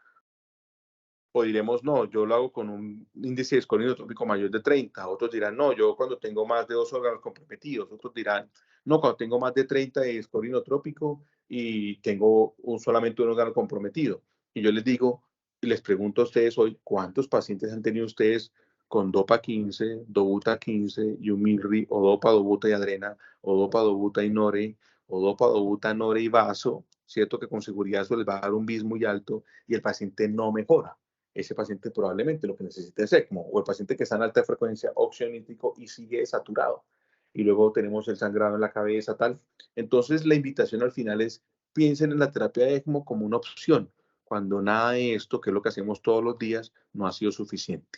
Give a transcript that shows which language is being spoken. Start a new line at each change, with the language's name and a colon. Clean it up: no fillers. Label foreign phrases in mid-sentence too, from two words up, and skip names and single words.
Spanish: O diremos, no, yo lo hago con un índice de score inotrópico mayor de 30. Otros dirán, no, yo cuando tengo más de 2 órganos comprometidos. Otros dirán, no, cuando tengo más de 30 de score inotrópico y tengo solamente un órgano comprometido. Y yo les digo, les pregunto a ustedes hoy, ¿cuántos pacientes han tenido ustedes con DOPA 15, DOBUTA 15, YUMILRI, o DOPA, DOBUTA y adrena, o DOPA, DOBUTA y NORE, o DOPA, DOBUTA, NORE y vaso? Cierto que con seguridad eso les va a dar un bis muy alto y el paciente no mejora. Ese paciente probablemente lo que necesita es ECMO, o el paciente que está en alta frecuencia óxido nítrico y sigue saturado. Y luego tenemos el sangrado en la cabeza, tal. Entonces, la invitación al final es, piensen en la terapia de ECMO como una opción, cuando nada de esto, que es lo que hacemos todos los días, no ha sido suficiente.